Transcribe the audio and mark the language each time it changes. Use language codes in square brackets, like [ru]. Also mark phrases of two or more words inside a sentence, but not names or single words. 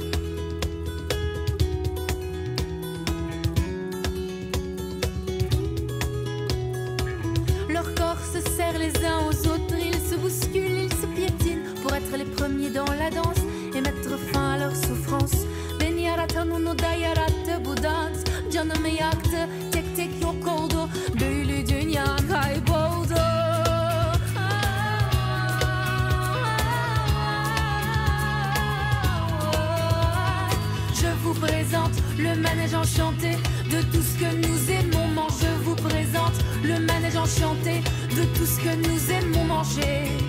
[fr] Leurs corps se serrent les uns aux autres, ils se bousculent, ils se piétinent pour être les premiers dans la danse et mettre fin à leur souffrance. [tr] Beni yaratan onu da yarattı bu dans, canımı yaktı, tek tek yok oldu, büyülü dünya kayboldu. [fr] Je vous présente le manège enchanté de tout ce que nous aimons manger. Je vous présente le manège enchanté de tout ce que nous aimons manger.